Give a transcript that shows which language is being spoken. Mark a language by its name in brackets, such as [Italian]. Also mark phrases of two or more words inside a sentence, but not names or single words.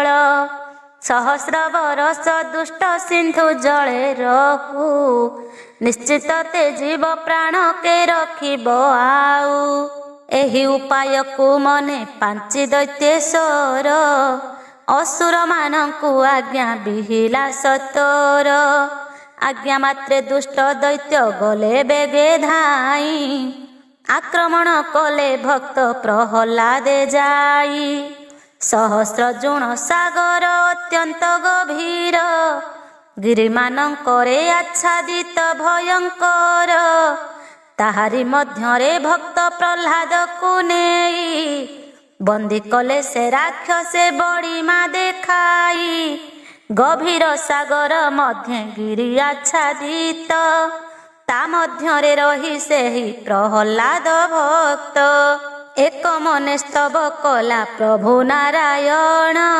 [Odia] ସହସ୍ର ବରଷ ଦୁଷ୍ଟ ସିନ୍ଧୁ ଜଳେ ରହୁ, ନିଶ୍ଚିତ ତେ ଜୀବ ପ୍ରାଣ କେ ରଖିବ ଆଉ। ଏହି ଉପାୟକୁ ମନେ ପାଞ୍ଚି ଦୈତ୍ୟେଶ୍ୱର, ଅସୁର ମାନଙ୍କୁ ଆଜ୍ଞା ବିହିଲା ସତର। ଆଜ୍ଞା ମାତ୍ରେ ଦୁଷ୍ଟ ଦୈତ୍ୟ ଗଲେ ବେଗେ ଧାଇ ଆକ୍ରମଣ କଲେ ଭକ୍ତ ପ୍ରହଲାଦେ ଯାଇ ସହସ୍ର ଜୁଣ ସାଗର ଅତ୍ୟନ୍ତ ଗଭୀର ଗିରିମାନଙ୍କରେ ଆଚ୍ଛାଦିତ ଭୟଙ୍କର ତାହାରି ମଧ୍ୟରେ ଭକ୍ତ ପ୍ରହ୍ଲାଦ କୁ ନେଇ ବନ୍ଦୀ କଲେ ସେ ରାକ୍ଷସେ ବଡ଼ିମା ଦେଖାଇ ଗଭୀର ସାଗର ମଧ୍ୟ ଗିରି ଆଚ୍ଛାଦିତ ତା ମଧ୍ୟରେ ରହି ସେହି ପ୍ରହ୍ଲାଦ ଭକ୍ତ ଏକ ମନେ ସ୍ତବ କଲା ପ୍ରଭୁ ନାରାୟଣ